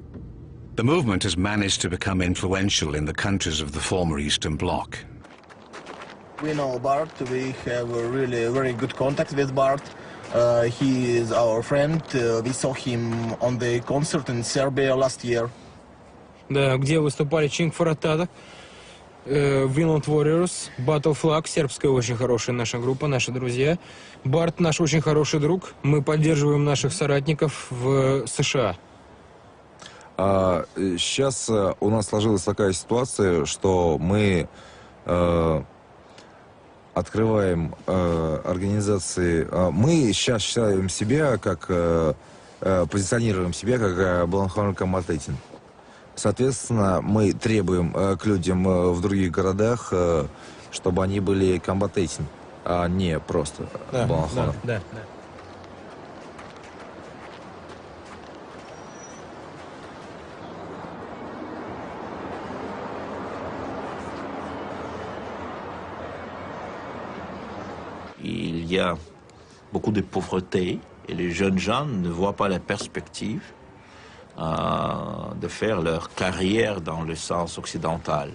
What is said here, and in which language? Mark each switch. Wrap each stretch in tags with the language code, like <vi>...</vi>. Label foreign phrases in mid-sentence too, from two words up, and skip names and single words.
<en>The movement has managed to become influential in the countries of the former Eastern Bloc. We know Bart, we have a really very good contact with Bart. He is our friend. We saw him on the concert in Serbia last year.</en> <ru>Да, где выступали Chink for Attack, Violent Warriors, Battle Flag, сербская очень хорошая наша группа, наши друзья. Барт наш очень хороший друг. Мы поддерживаем наших соратников в США. Сейчас у нас сложилась такая ситуация, что мы открываем организации. Мы сейчас считаем себя как, позиционируем себя как Бланхорн Комбатетин. Соответственно, мы требуем к людям в других городах, чтобы они были комбатетин, а не просто Бланхорн. Да.</ru> <fr>Il y a beaucoup de pauvreté et les jeunes gens ne voient pas la perspective de faire leur carrière dans le sens occidental.</fr>